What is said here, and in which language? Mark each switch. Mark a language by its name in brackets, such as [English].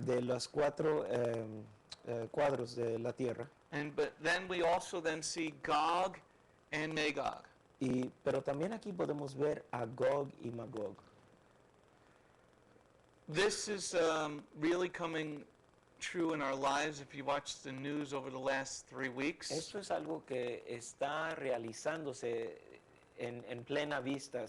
[Spanish] De los cuatro cuadros de la tierra. [English] But then we also then see Gog and Magog. [Spanish] Pero también aquí podemos ver a Gog y Magog. [English] This is really coming true in our lives if you watch the news over the last 3 weeks. [Spanish] Esto es algo que está realizándose en plena vista.